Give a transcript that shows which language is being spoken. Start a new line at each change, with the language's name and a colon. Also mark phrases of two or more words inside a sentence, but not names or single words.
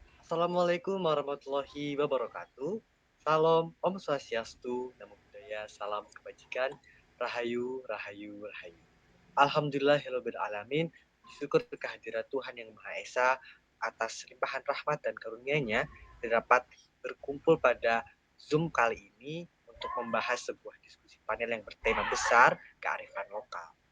Arabic: السلام عليكم ورحمة الله وبركاته.
Indonesian: Salam Om Swastiastu, Namo Buddhaya, salam kebajikan, Rahayu, Rahayu, Rahayu.
Arabic: الحمد لله رب العالمين.
Indonesian: Syukur kehadirat Tuhan Yang Maha Esa atas limpahan rahmat dan karunia-Nya dapat berkumpul pada Zoom kali ini untuk membahas sebuah diskusi panel yang bertema besar kearifan lokal.